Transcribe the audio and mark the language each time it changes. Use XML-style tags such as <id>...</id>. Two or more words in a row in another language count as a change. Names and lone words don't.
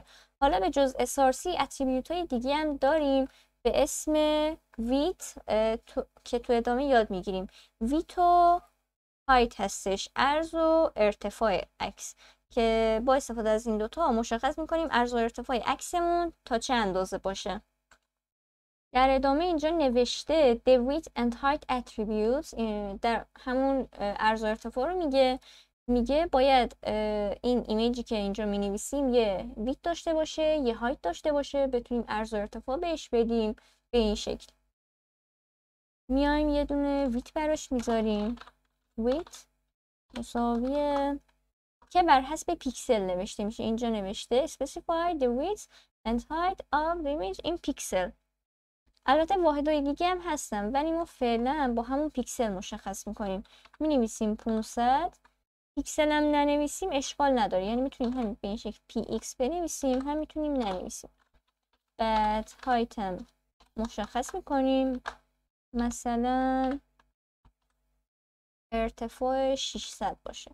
<fa>حالا به جز src اتریبیوت های دیگه هم داریم به اسم width که تو ادامه یاد میگیریم. width و height هستش، عرض و ارتفاع عکس، که با استفاده از این دوتا مشخص میکنیم عرض و ارتفاع عکسمون تا چه اندازه باشه. در ادامه اینجا نوشته</fa> <en>the width and height attributes،</en> <fa>در همون عرض و ارتفاع رو میگه باید این ایمیجی که اینجا می نویسیم یه width داشته باشه، یه height داشته باشه، بتونیم عرض و ارتفاع بهش بدیم به این شکل. میایم یه دونه width براش میذاریم، width مساویه که بر حسب پیکسل نوشته میشه. اینجا نوشته</fa> <en>specify the width and height of the image in pixel.</en> <fa>البته واحدهای دیگه هم هستن ولی ما فعلا با همون پیکسل مشخص میکنیم. مینویسیم 500. پیکسل هم ننویسیم اشکال نداره، یعنی میتونیم هم به این شکل px بنویسیم، هم میتونیم ننویسیم. بعد height هم مشخص میکنیم، مثلا ارتفاع 600 باشه.</fa>